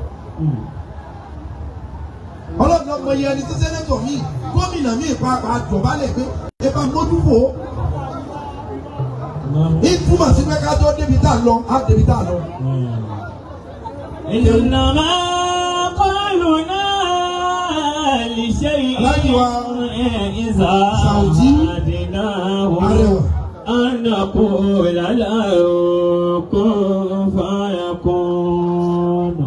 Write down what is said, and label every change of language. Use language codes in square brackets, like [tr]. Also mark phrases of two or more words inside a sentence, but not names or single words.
[yo] Ọlọ́run ọmọ yẹn ẹni tí sẹ́nẹ́tọ̀ mi gómìnà mi pàápàá dọ̀bálẹ̀ pé ẹ bá mójúfò. Ìtumọ̀ sí pé ká tó débi tá a lọ á débi tá a lọ. [ar] إنما قولنا لشيء إذا أردناه أن نقول له كن فيكون.